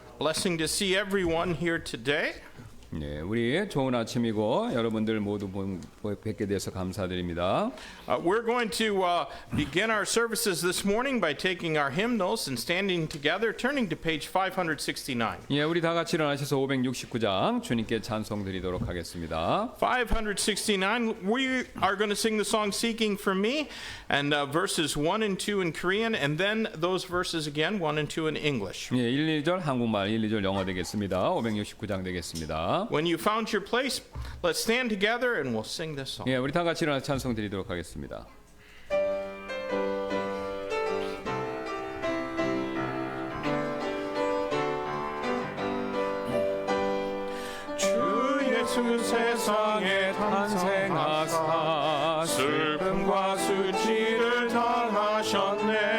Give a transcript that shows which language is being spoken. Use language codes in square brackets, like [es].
[en] Blessing to see everyone here today. [ko] 네, 우리 좋은 아침이고 여러분들 모두 뵙게 돼서 감사드립니다. [en] We're going to begin our services this morning by taking our hymnals and standing together, turning to page 569. [ko] 예, 우리 다 같이 일어나셔서 569장 주님께 찬송 드리도록 하겠습니다. [en] 569, we are going to sing the song Seeking for Me, and verses 1 and 2 in Korean, and then those verses again, 1 and 2 in English. [ko] 예, 1, 2절 한국말, 1, 2절 영어 되겠습니다. 569장 되겠습니다. [en] When you found your place, let's stand together and we'll sing this song. [ko] 예, 우리 다 같이 일어나서 찬송 드리도록 하겠습니다. 주 예수 세상에 탄생하사 슬픔과 수치를 당하셨네.